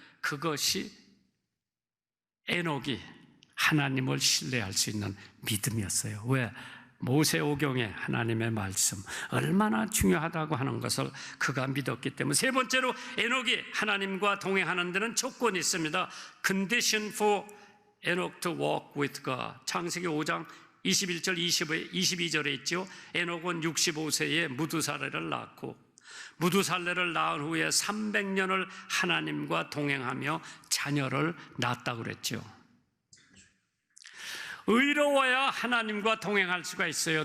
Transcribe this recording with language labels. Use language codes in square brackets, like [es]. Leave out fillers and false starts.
[ko] 그것이 에녹이 하나님을 신뢰할 수 있는 믿음이었어요. 왜? 모세오경의 하나님의 말씀 얼마나 중요하다고 하는 것을 그가 믿었기 때문에. 세 번째로 에녹이 하나님과 동행하는 데는 조건이 있습니다. [en] Condition for Enoch to walk with God. [ko] 창세기 5장 21절 22절에 있죠. 에녹은 65세에 무두살레를 낳고 무두살레를 낳은 후에 300년을 하나님과 동행하며 자녀를 낳았다고 그랬죠. 의로워야 하나님과 동행할 수가 있어요.